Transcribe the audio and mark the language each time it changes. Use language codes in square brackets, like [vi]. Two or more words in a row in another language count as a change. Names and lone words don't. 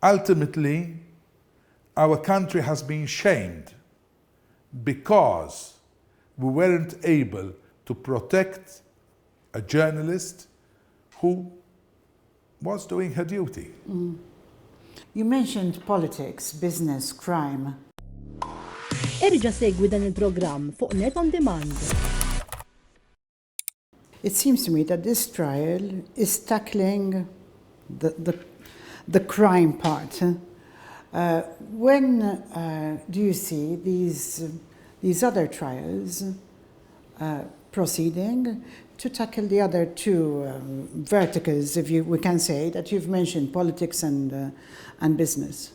[en] ultimately, our country has been shamed because we weren't able to protect a journalist who was doing her duty. You mentioned politics, business, crime. [mt] Erġa' segwi dan il-programm fuq Net on Demand. [en] It seems to me that this trial is tackling the crime part. When do you see these other trials proceeding to tackle the other two verticals, if we can say, that you've mentioned, politics and business?